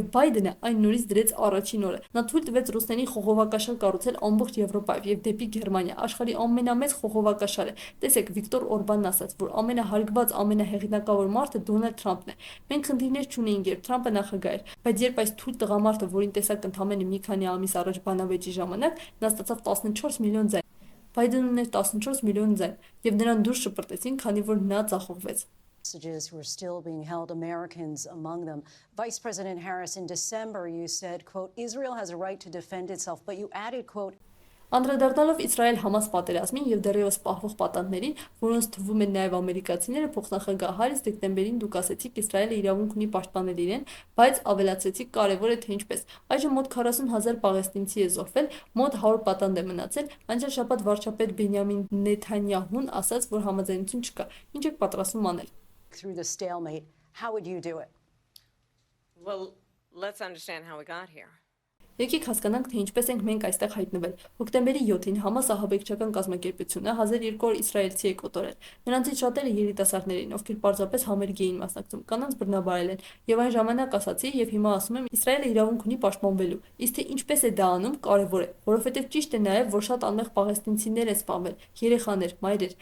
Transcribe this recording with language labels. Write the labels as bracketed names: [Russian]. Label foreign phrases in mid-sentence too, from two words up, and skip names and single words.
[Armenian] Բայդենը այն նորից դրեց առաջին օրը։ Նա թույլ տվեց ռուսներին խողովակաշար կառուցել ամբողջ Եվրոպայով եւ դեպի Գերմանիա, աշխարհի ամենամեծ խողովակաշարը։ Տեսեք, Վիկտոր Օրբանն ասաց, որ ամենահարգված, ամենահեղինակավոր մարդը Դոնալդ Թրամփն է։ Մենք խնդիրներ չունեինք, երբ Թրամփը նախագահ էր, բայց երբ այս թույլ տղամարդը, որին տեսակ ընդամենը մի քանի ամիս առաջ բանավեճի ժամանակ, նա ստացավ 14 միլիոն ձայն։ Բայդենն ուներ 14 միլիոն ձայն, եւ նրան դուրս շպրտեցին, քանի որ նա ծախողվեց։ [English] Hostages who are still being held, Americans among them. Vice President Harris, in December, you said, quote, Israel has a right to defend itself, but you added, quote, [Armenian] Անդրադառնալով Իսրայել-Համաս պատերազմին եւ դեռևս պահվող պատանդներին, որոնց թվում են նաեւ ամերիկացիները, փոխնախագահ Հարիս դեկտեմբերին դուք ասեցիք Իսրայելը իրավունք ունի պաշտպանել իրեն, բայց ավելացրեցիք կարեւոր է թե ինչպես։ Այժմ մոտ 40,000 պաղեստինցի է զոհվել, մոտ 100 պատանդ է մնացել, անցյալ շաբաթ վարչապետ Բենյամին Նեթանյահուն ասաց, որ համաձայնություն չկա։ Ինչ եք պատրաստվում անել։ [English] through the stalemate. How would you do it? well, let's understand how we got here. [Armenian] Եկեք հասկանանք, թե ինչպես ենք մենք այստեղ հայտնվել։ Հոկտեմբերի 7-ին Համաս ահաբեկչական կազմակերպությունը 1200 իսրայելցի է կոտորել։ Նրանցից շատերը երիտասարդներ էին, ովքեր պարզապես համերգ էին մասնակցում, կանանց բռնաբարել են։ Եվ այն ժամանակ ասացի, եւ հիմա ասում եմ, Իսրայելը իրավունք ունի պաշտպանվելու։ Իսկ թե ինչպես է դա անում, կարևոր է, որովհետեւ ճիշտ է նաեւ, որ շատ անմեղ պաղեստինցիներ են սպանվել, երեխաներ, մայրեր։